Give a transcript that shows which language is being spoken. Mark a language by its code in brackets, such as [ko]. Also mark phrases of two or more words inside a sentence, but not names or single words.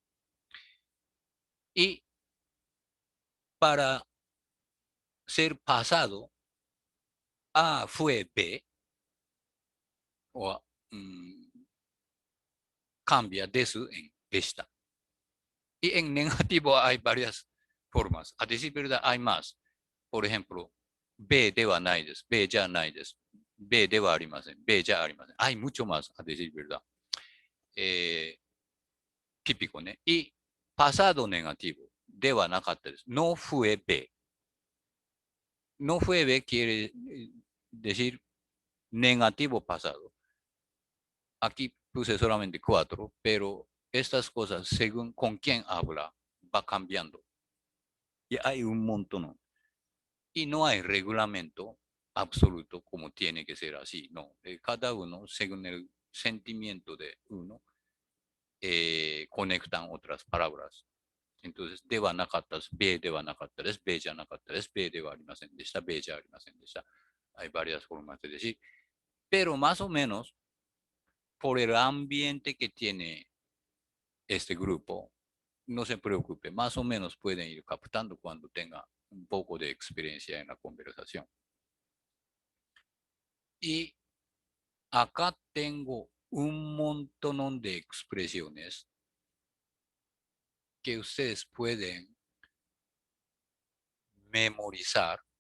[es] Y para ser pasado, A fue B, o cambia desu en esta. Y en negativo hay varias formas. A decir verdad, hay más. Por ejemplo, [ja] B ではないです, B じゃないです, B ではありません, B じゃありません. [es] Hay mucho más, a decir verdad. Típico, ¿no? Y pasado negativo, [ja] ではなかったです. [es] No fue B. No fue B quiere decir negativo pasado. Aquí puse solamente 4, pero estas cosas, según con quién habla, va cambiando. Y hay un montón. Y no hay reglamento absoluto como tiene que ser así. No, cada uno, según el sentimiento de uno, conectan otras palabras. [ja] Entonces, ではなかったです, B ではなかったです, B じゃなかったです, B ではありませんでした, B じゃありませんでした. [es] Hay varias formas de decir. Pero más o menos, por el ambiente que tiene este grupo, no se preocupe, más o menos pueden ir captando cuando tenga un poco de experiencia en la conversación. Y acá tengo un montón de expresiones que ustedes pueden memorizar.